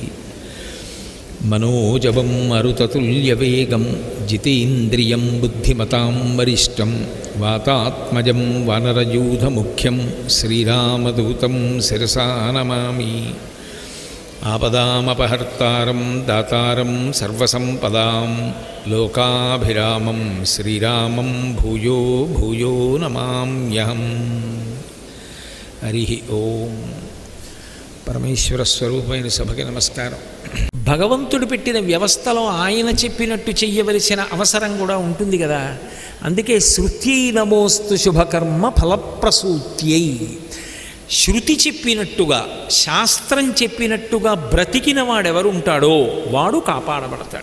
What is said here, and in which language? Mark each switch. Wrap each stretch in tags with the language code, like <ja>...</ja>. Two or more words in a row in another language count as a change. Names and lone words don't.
<sa>मनोजवं मरुततुल्यवेगं जितेन्द्रियं बुद्धिमतां वरिष्ठं वातात्मजं वानरयूथमुख्यं श्रीरामदूतं शिरसा नमामि। आपदामपहर्तारं दातारं सर्वसम्पदां लोकाभिरामं श्रीरामं भूयो भूयो नमाम्यहम्। हरिः ओम्।</sa> <te>పరమేశ్వర స్వరూపమైన సభకి నమస్కారం. భగవంతుడు పెట్టిన వ్యవస్థలో ఆయన చెప్పినట్టు చెయ్యవలసిన అవసరం కూడా ఉంటుంది కదా.</te> <sa>అందుకే శృత్యై నమోస్తు శుభకర్మ ఫలప్రసూత్యై.</sa> <te>శృతి చెప్పినట్టుగా శాస్త్రం చెప్పినట్టుగా బ్రతికిన వాడెవరు ఉంటాడో వాడు కాపాడబడతాడు.</te>